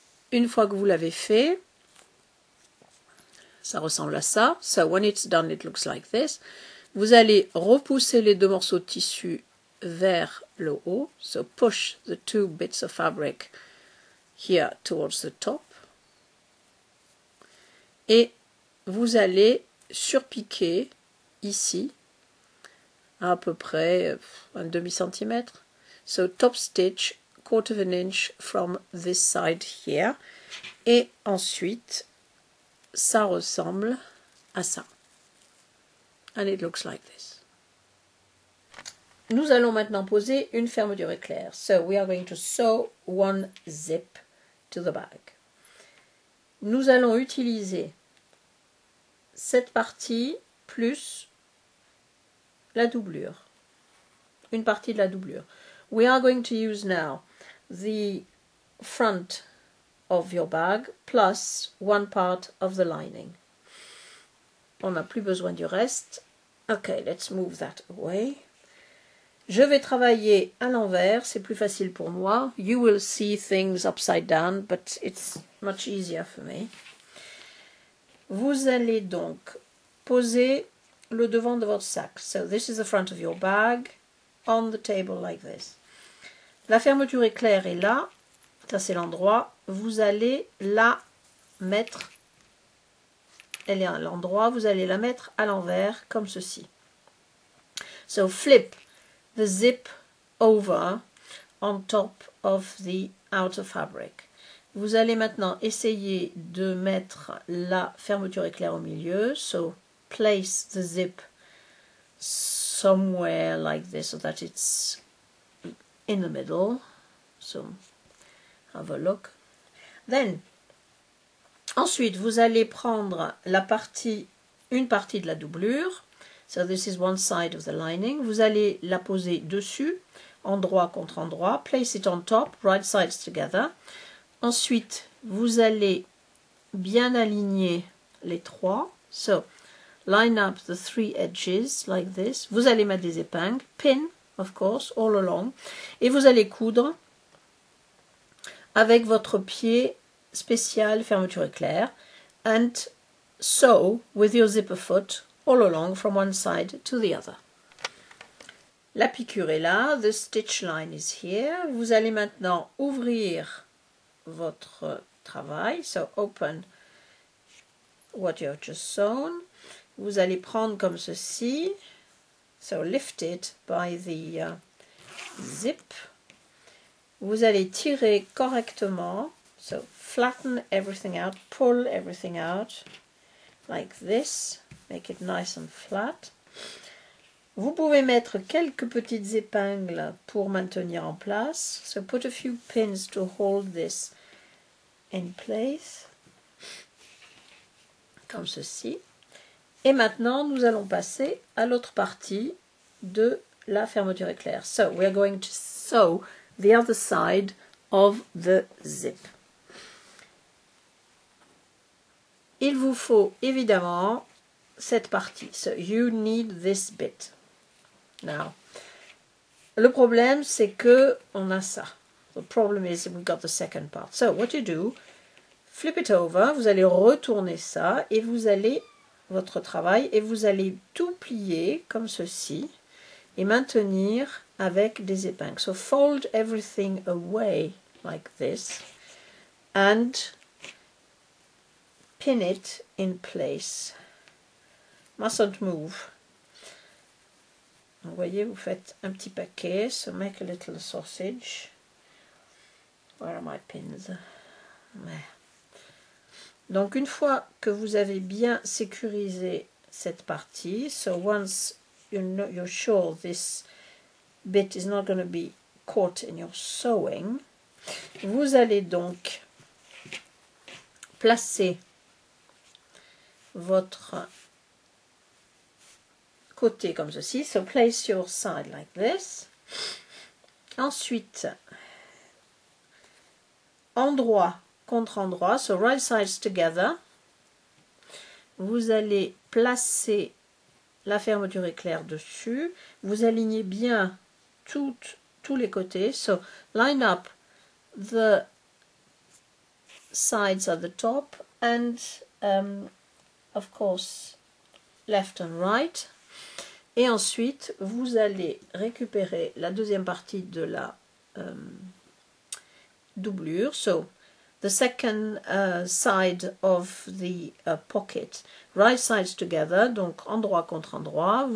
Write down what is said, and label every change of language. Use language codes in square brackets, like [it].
[fr] Une fois que vous l'avez fait, ça ressemble à ça. [en] So when it's done, it looks like this. [fr] Vous allez repousser les deux morceaux de tissu vers le haut. [en] So push the 2 bits of fabric here towards the top. [fr] Et vous allez surpiquer ici à peu près un demi-centimètre. [en] So top stitch 1/4 of an inch from this side here. [fr] Et ensuite, ça ressemble à ça. [en] And it looks like this. [fr] Nous allons maintenant poser une fermeture éclair. [en] So we are going to sew one zip to the bag. [fr] Nous allons utiliser cette partie plus la doublure. Une partie de la doublure. [en] We are going to use now the front of your bag plus one part of the lining. [fr] On n'a plus besoin du reste. [en] Okay, let's move that away. [fr] Je vais travailler à l'envers, c'est plus facile pour moi. [en] You will see things upside down, but it's much easier for me. [fr] Vous allez donc poser le devant de votre sac. [en] So this is the front of your bag on the table like this. [fr] La fermeture éclair est là. Ça c'est l'endroit. Vous allez la mettre. Elle est à l'endroit. Vous allez la mettre à l'envers comme ceci. [en] So flip the zip over on top of the outer fabric. [fr] Vous allez maintenant essayer de mettre la fermeture éclair au milieu. [en] So place the zip somewhere like this so that it's in the middle. So have a look. [fr] Then, ensuite, vous allez prendre une partie de la doublure. [en] So this is one side of the lining. [fr] Vous allez la poser dessus, endroit contre endroit. [en] Place it on top, right sides together. [fr] Ensuite, vous allez bien aligner les trois. [en] So, line up the 3 edges like this. [fr] Vous allez mettre des épingles. [en] Pin, of course, all along. [fr] Et vous allez coudre avec votre pied spécial fermeture éclair. [en] And sew with your zipper foot all along from one side to the other. [fr] La piqûre est là. [en] The stitch line is here. [fr] Vous allez maintenant ouvrir votre travail. [en] So open what you have just sewn. [fr] Vous allez prendre comme ceci. [en] So lift it by the zip. [fr] Vous allez tirer correctement. [en] So flatten everything out. Pull everything out like this. Make it nice and flat. [fr] Vous pouvez mettre quelques petites épingles pour maintenir en place. [en] So put a few pins to hold this in place. [fr] Comme ceci. Et maintenant, nous allons passer à l'autre partie de la fermeture éclair. [en] So, we are going to sew the other side of the zip. [fr] Il vous faut évidemment cette partie. [en] So, you need this bit. [fr] Now, le problème, c'est que on a ça. [en] The problem is we've got the second part. So, what you do, flip it over, [fr] vous allez retourner ça et vous allez votre travail et vous allez tout plier comme ceci et maintenir avec des épingles. [en] So fold everything away like this and pin it in place. Mustn't move. [fr] Vous voyez, vous faites un petit paquet. [en] So make a little sausage. Where are my pins? [fr] Donc une fois que vous avez bien sécurisé cette partie, [en] so once you're sure this bit is not going to be caught in your sewing, [fr] vous allez donc placer votre côté comme ceci, [en] so place your side like this. [fr] Ensuite, endroit contre endroit, [en] so right sides together. [fr] Vous allez placer la fermeture éclair dessus. Vous alignez bien tous les côtés. [en] So line up the sides at the top and of course left and right. [fr] Et ensuite, vous allez récupérer la deuxième partie de la doublure. [en] So, the second side of the pocket, right sides together, [fr] donc endroit contre endroit.